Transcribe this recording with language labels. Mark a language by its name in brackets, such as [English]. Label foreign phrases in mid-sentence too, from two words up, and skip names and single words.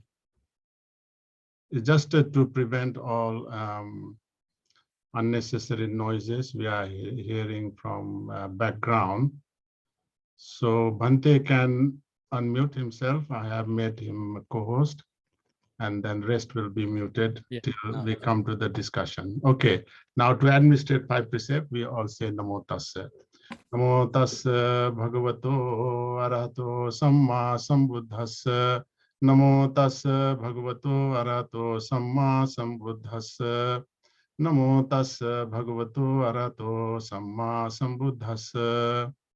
[English] It's just to prevent all unnecessary noises we are hearing from background. So Bhante can unmute himself. I have made him a co-host, and then rest will be muted till we come to the discussion. Okay, now to administrate 5 precepts, we all say [Pali] Namo Tassa. Namo Tassa Bhagavato Arahato Samma Sambuddhassa. Namo Tassa Bhagavato Arahato Samma Sambuddhassa. Namo Tassa Bhagavato Arahato Samma Sambuddhassa.